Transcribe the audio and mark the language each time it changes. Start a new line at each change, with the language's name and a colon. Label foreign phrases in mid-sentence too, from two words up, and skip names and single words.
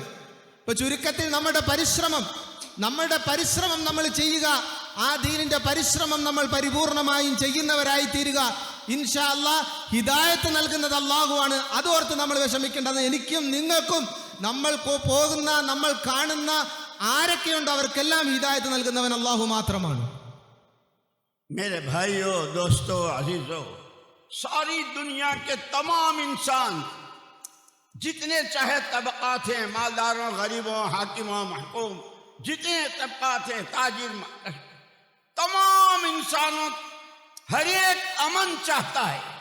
Malayalam: ഇപ്പൊ ചുരുക്കത്തിൽ നമ്മുടെ പരിശ്രമം നമ്മൾ ചെയ്യുക, ആ ദീനിന്റെ പരിശ്രമം നമ്മൾ പരിപൂർണമായും ചെയ്യുന്നവരായി തീരുക. ഇൻഷാ അല്ലാഹ് ഹിദായത്ത് നൽകുന്നത് അള്ളാഹുവാണ്. അതോർത്ത് നമ്മൾ വിഷമിക്കേണ്ടത് എനിക്കും നിങ്ങൾക്കും, നമ്മൾ പോകുന്ന, നമ്മൾ കാണുന്ന ആരൊക്കെയുണ്ടോ അവർക്കെല്ലാം ഹിദായത്ത് നൽകുന്നവൻ അള്ളാഹു മാത്രമാണ്.
Urdu: میرے بھائیوں، دوستوں، عزیزوں، ساری دنیا کے تمام انسان، جتنے چاہے طبقات ہیں، مالداروں، غریبوں، حاکموں، محکوم، جتنے طبقات ہیں، تاجر، تمام انسانوں، ہر ایک امن چاہتا ہے,